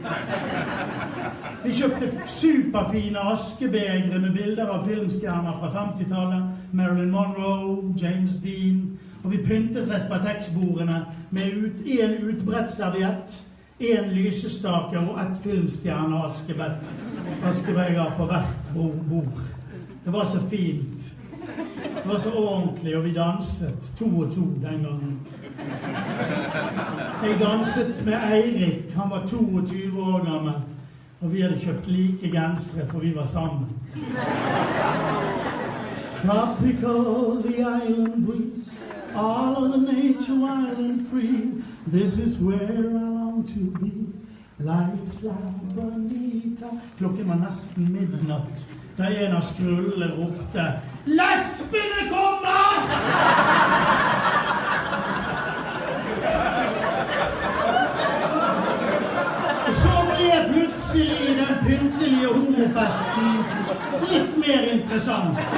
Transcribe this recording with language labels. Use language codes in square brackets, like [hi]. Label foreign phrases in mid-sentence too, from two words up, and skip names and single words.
[no] Vi kjøpte superfine askebegre med bilder av filmstjerner fra 50-tallet, Marilyn Monroe, James Dean, og vi pyntet Respatex-bordene med en utbredt serviett, en lysestake og et filmstjerne askebeger på hvert bord. Det var så fint. Det var så ordentlig, og vi danset 2 og 2 den gangen. Jeg danset med Eirik, han var 22 år gammel, og vi hadde kjøpt like gensere, for vi var sammen. [en] Tropical, the island breeze, all of the nature wild and free. This is where I long to be, lights like Bonita. [no] Klokken var nesten midnatt, da en av skrullene ropte, Lesbene kommer! Så ble plutselig den pyntelige homofesten litt mer interessant.